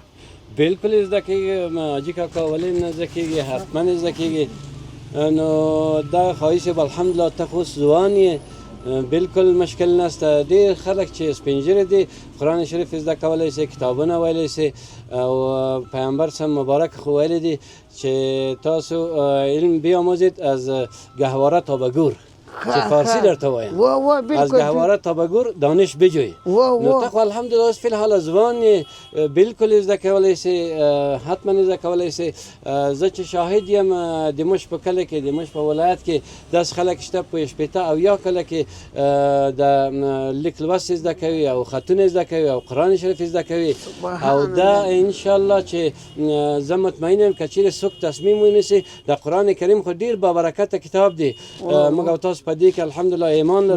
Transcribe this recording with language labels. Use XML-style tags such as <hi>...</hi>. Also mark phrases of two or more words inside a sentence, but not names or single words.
<ps>بالکل زده کېږي حاجي کاکا ولې نه زده کېږي حتما زده کېږي نو دا خواهش به الحمدلله ته خو ځوان یې بالکل مشکل نشته ډېر خلک چې سپین ږیري دي قرآن شریف زده کولی شي کتابونه ویلی شي او پیغمبر صاحب مبارک خو ویلی دي چې تاسو</ps> <fa>علم بیاموزید از گهواره تا به گور</fa> <ps>چې فارسی درته وایم</ps> <fa>از گهواره تا به گور دانش</fa> <ps>بجوی نو ته خو الحمدلله اوس فی الحال ځوان یې بالکل زده کولی شي حتما زده کولی شي زه چې شاهد یم د موږ په کلي کې د موږ په ولایت کې داسې خلک شته په شپېته او یا کله کې د لیک لوست زده کوي او خطونه زده کوي او قرآن شریف زده کوي او دا انشاءالله چې زه مطمئن یم که چیرې څوک تصمیم ونیسي د قرآن کریم خو ډېر بابرکته کتاب دی موږ او تاسو په دې کې الحمدلله ایمان لرو</ps>